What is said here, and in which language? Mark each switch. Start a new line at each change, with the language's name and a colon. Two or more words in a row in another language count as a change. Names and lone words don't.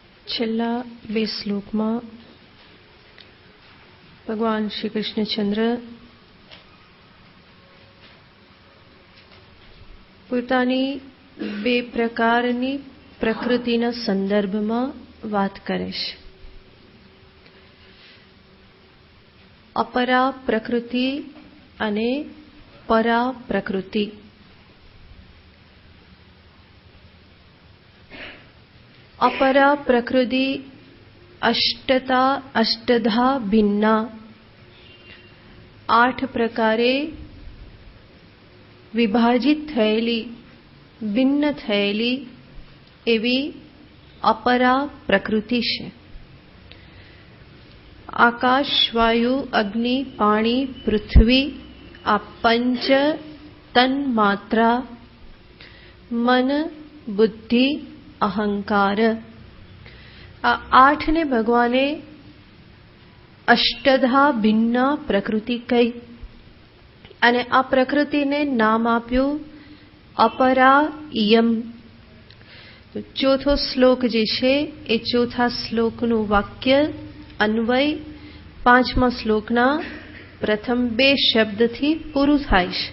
Gujarati: છેલ્લા બે શ્લોકમાં ભગવાન શ્રી કૃષ્ણચંદ્ર પોતાની બે પ્રકારની પ્રકૃતિના સંદર્ભમાં વાત કરે છે. અપરા પ્રકૃતિ અને પરા પ્રકૃતિ.
Sanskrit: अपरा प्रकृति अष्टधा भिन्ना,
Gujarati: 8 પ્રકારે વિભાજિત થયેલી, ભિન્ન થયેલી એવી અપરા પ્રકૃતિ છે. આકાશ, વાયુ, અગ્નિ, પાણી, પૃથ્વી આ પંચ તન માત્રા, મન, બુદ્ધિ, અહંકાર, આ 8 ને ભગવાને અષ્ટધા ભિન્ન પ્રકૃતિ કહી અને આ પ્રકૃતિને નામ આપ્યું
Sanskrit: अपरा इयम्.
Gujarati: તો ચોથો શ્લોક જે છે એ ચોથા શ્લોકનું વાક્ય અન્વય 5મા શ્લોકના પ્રથમ 2 શબ્દથી પૂરું થાય છે.